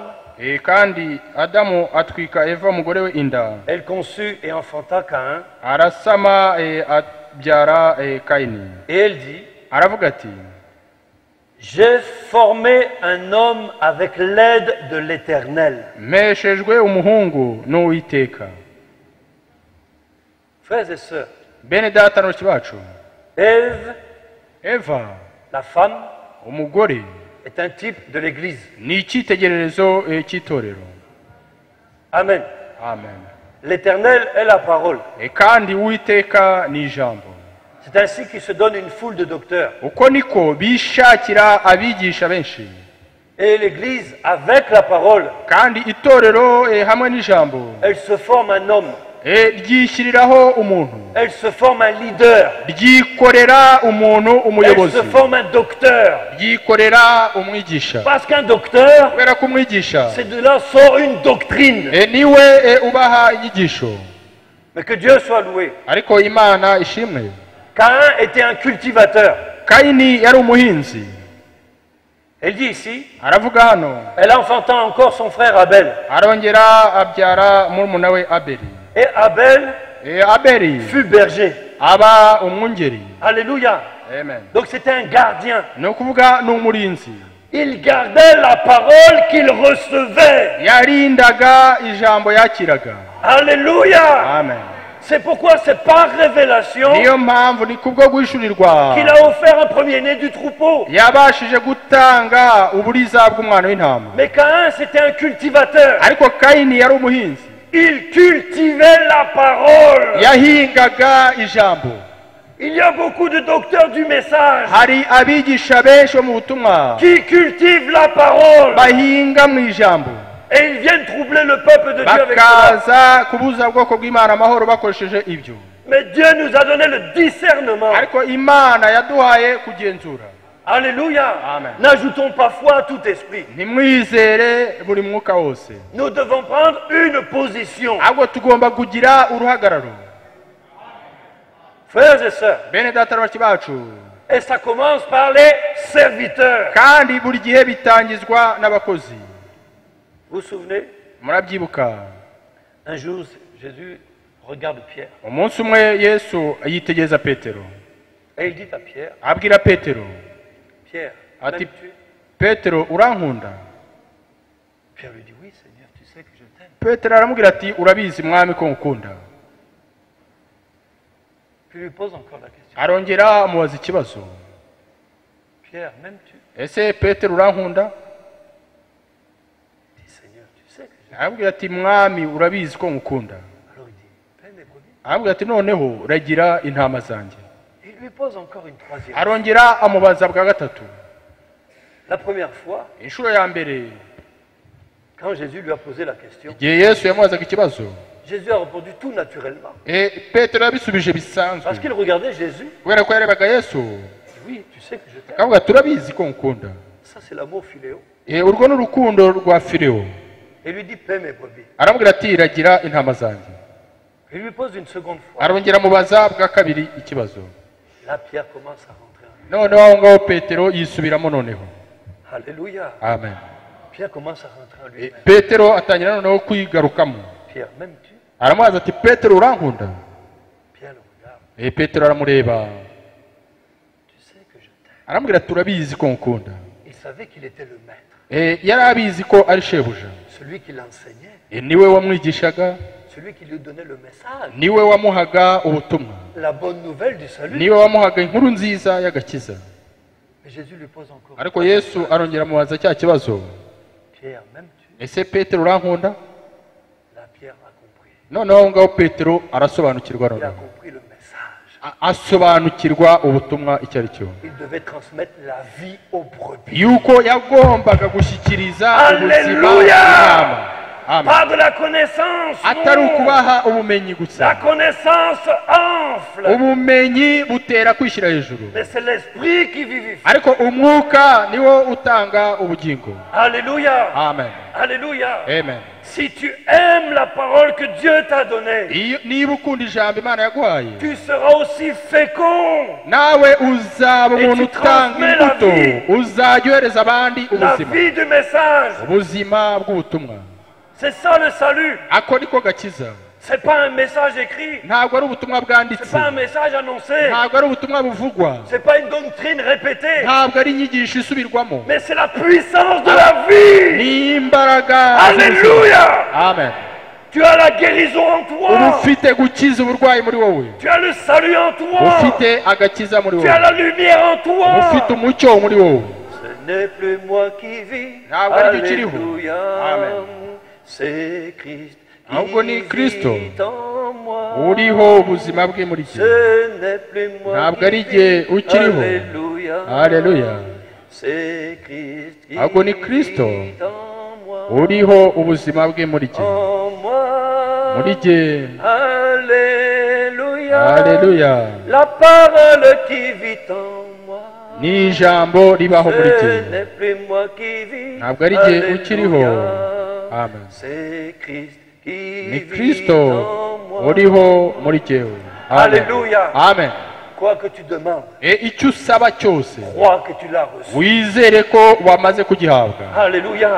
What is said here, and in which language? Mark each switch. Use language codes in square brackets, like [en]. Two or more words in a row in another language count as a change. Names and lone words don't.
[rw] kandi Adamu atwika Eva umugore we inda, [fr] elle conçut et enfanta Caïn, [rw] arasama abyara Kayini. [fr] et elle dit, [rw] aravuga ati [fr] j'ai formé un homme avec l'aide de l'Éternel. [rw] mpeshejwe umuhungu n'uwiteka. [fr] Frères et sœurs, [rw] bene data na bacu, [fr] Ève, [rw] Eva [fr] la femme, [rw] umugore [fr] est un type de l'Église. [rw] ni icyitegererezo cy'itorero. [fr] Amen. [rw] amen. [fr] L'Éternel est la parole. [rw] kandi uwiteka ni ijambo. [fr] C'est ainsi qu'il se donne une foule de docteurs. [rw] uko niko bishakira abigisha benshi. [fr] Et l'Église, avec la parole, [rw] kandi itorero hamwe n'ijambo, [fr] elle se forme un homme. [rw] ryishyiriraho umuntu, [fr] Elle se forme un leader. [rw] ryikorera umuntu [fr] Elle [rw] umuyobozi, [fr] se forme un docteur. [rw] ryikorera umwigisha. [fr] Parce qu'un docteur, [rw] kubera ko umwigisha [fr] c'est de là sort une doctrine. [rw] niwe ubaha inyigisho. [fr] Mais que Dieu soit loué. [rw] ariko imana ishimwe. [fr] Caïn était un cultivateur. [rw] Kayini yari umuhinzi. [fr] Elle dit ici, [rw] aravuga hano, [fr] elle enfanta encore son frère Abel. [rw] arongera abyara murumuna we Abeli. [fr] Et Abel [rw] Abeli [fr] fut berger. [rw] aba umwungeri. [fr] Alléluia. [rw] amen. [fr] Donc c'était un gardien. [rw] ni ukuvuga ni umurinzi. [fr] Il gardait la parole qu'il recevait. [rw] yarindaga ijambo yakiraga. [fr] Alléluia. [rw] amen. [fr] C'est pourquoi c'est par révélation [rw] niyo mpamvu ni kubwo guhishurirwa [fr] qu'il a offert un premier-né du troupeau. [rw] yabashije gutanga uburiza bw'umwana w'intama. [fr] Mais Caïn, c'était un cultivateur. [rw] ariko Kayini yari umuhinzi. [fr] Il cultivait la parole. [rw] yahingaga ijambo. [fr] Il y a beaucoup de docteurs du message [rw] hari abigisha benshi bo mu butumwa [fr] qui cultivent la parole. [rw] bahinga mu ijambo, [fr] Et ils viennent troubler le peuple de Dieu avec cela. [rw] bakaza kubuza ubwoko bw'Imana amahoro bakoresheje ibyo. [fr] Mais Dieu nous a donné le discernement. [rw] ariko Imana yaduhaye kugenzura. [fr] Alléluia. [rw] Amen. [fr] N'ajoutons pas foi à tout esprit. [rw] ntimwizere buri mwuka wose, [fr] Nous devons prendre une position. [rw] ahubwo tugomba kugira uruhagararo. [fr] Frères et sœurs, [rw] bene data na bashiki bacu, [fr] et ça commence par les serviteurs. [rw] kandi buri gihe bitangizwa n'abakozi. [fr] Vous vous souvenez, [rw] murabyibuka, [fr] un jour, Jésus regarde Pierre. [rw] umunsi umwe Yesu yitegereza Petero, [fr] Et il dit à Pierre, [rw] abwira Petero [fr] Pierre, [rw] ati, [fr] m'aimes-tu? [rw] Petero urankunda? [fr] Pierre lui dit, oui Seigneur, tu sais que je t'aime. [rw] Petero aramubwira ati, urabizi mwami ko nkukunda. [fr] Puis il lui pose encore la question, [rw] arongera amubaza ikibazo, [fr] Pierre, m'aimes-tu? [rw] ese Petero urankunda? [fr] Il dit, Seigneur, tu sais que je t'aime. [rw] arabwira ati, mwami urabizi ko nkukunda. [fr] Alors il dit, paie mes brebis. [rw] arabwira ati, noneho ragira intama zanjye. [fr] Il lui pose encore une troisième. [rw] arongera amubaza bwa gatatu. [fr] La première fois, [rw] inshuro ya mbere [fr] Quand Jésus lui a posé la question, [rw] igihe yesu yamubazaga ikibazo [fr] Jésus a répondu tout naturellement. [rw] petero yabisubije bisanzwe [fr] Parce qu'il regardait Jésus. [rw] kubera ko yarebaga yesu [fr] Oui, tu sais que je t'aime. [rw] akavuga turabizi ko nkunda [fr] Ça, c'est l'amour philéo. [rw] urwo ni urukundo rwa fileo [fr] Et lui dit, paie mes brebis. [rw] aramubwira ati ragira intama zanjye [fr] Il lui pose une seconde fois. [rw] arongera amubaza bwa kabiri ikibazo [fr] Là, Pierre commence à rentrer en lui. [rw] noneho aho ngaho petero yisubiramo noneho [fr] Alléluia. [rw] amen [fr] Pierre commence à rentrer en lui. [rw] petero atangira noneho kwigarukamo [fr] Pierre, m'aimes-tu? [rw] aramubaza ati petero urankunda [fr] Pierre le regarde. [rw] petero aramureba [fr] Tu sais que je t'aime. [rw] aramubwira turabizi ko nkunda [fr] Il savait qu'il était le maître. [rw] yari abizi ko ari shebuja [fr] Celui qui l'enseignait. [rw] niwe wamwigishaga [fr] Celui qui lui donnait le message. [rw] niwe wamuhaga ubutumwa [fr] La bonne nouvelle du salut. [rw] niwe wamuhaga inkuru nziza y'agakiza [fr] Mais Jésus lui pose encore. [rw] ariko yesu arongera amubaza cya kibazo [fr] Pierre, m'aimes-tu? [rw] ese petero urankunda [fr] Là, Pierre a compris. [rw] noneho aho ngaho petero arasobanukirwa [fr] Il a [rw] noneho [fr] compris le message. [rw] asobanukirwa ubutumwa icyo ari cyo [fr] Il devait transmettre la vie aux brebis. [rw] yuko yagombaga gushyikiriza ubuzima [fr] Alléluia! [rw] inama amen [fr] Pas de la connaissance. [rw] atari [fr] non. [rw] ukubaha ubumenyi [fr] La [rw] gusa [fr] connaissance enfle. [rw] ubumenyi butera kwishyira hejuru [fr] Mais c'est l'esprit qui vivifie. [rw] ariko umwuka niwo utanga ubugingo [fr] Alléluia. [rw] amen [fr] Alléluia. [rw] amen [fr] Si tu aimes la parole que Dieu t'a donnée, [rw] niba ukunda ijambo imana yaguhaye [fr] tu seras aussi fécond. [rw] nawe uzaba umuntu [fr] tu [rw] utanga [fr] transmets la [rw] imbuto [fr] vie. [rw] uzajya uhereza abandi [fr] La [rw] ubuzima [fr] vie du message. [rw] ubuzima bw'ubutumwa [fr] C'est ça le salut. [rw] ako niko gakiza [fr] C'est pas un message écrit. [rw] ntabwo ari ubutumwa bwanditse [fr] C'est pas un message annoncé. [rw] ntabwo ari ubutumwa buvugwa [fr] C'est pas une doctrine répétée. [rw] ntabwo ari inyigisho isubirwamo [fr] Mais c'est la puissance de la vie. [rw] ni imbaraga [fr] Alléluia. [rw] amen [fr] Tu as la guérison en [rw] uba [fr] toi. [rw] ufite gukiza uburwayi muri wowe [fr] Tu as le salut en toi. [rw] ufite agakiza muri [fr] Tu as [rw] wowe [fr] la lumière en toi. [rw] ufite umucyo muri wowe [fr] Ce n'est plus moi qui vis. [rw] Ntabwo ari byo ukiriho. [fr] Alléluia. [rw] Amen. [fr] C'est Christ [rw] Ahubwo ni [fr] qui [rw] Kristo [fr] vit en moi. [rw] uriho ubuzima bwe muri [fr] Ce [rw] cye [fr] n'est plus moi [rw] Ntabwo [fr] qui [rw] ari jye [fr] vis. [rw] ukiriho. [fr] Alléluia. [rw] Alléluia. [fr] C'est Christ qui [rw] Ahubwo ni Kristo [fr] vit en moi. [rw] uriho ubuzima bwe muri cye [fr] En moi. [rw] muri jye [fr] Alléluia. [rw] Alléluia. [fr] La parole qui vit en moi. [rw] ni ijambo ribaho muri [fr] Ce [rw] jye [fr] n'est plus moi qui vis. [rw] ntabwo ari jye [fr] Alléluia. [rw] ukiriho amen [fr] C'est Christ qui [rw] ni [fr] vit [rw] kristo [fr] en moi. [rw] uriho muri jyewe amen [fr] Alléluia. [rw] amen [fr] Quoi que tu demandes, [rw] icyo usaba cyose [fr] crois que tu l'as reçu. [rw] wizere ko wamaze kugihabwa [fr] Alléluia.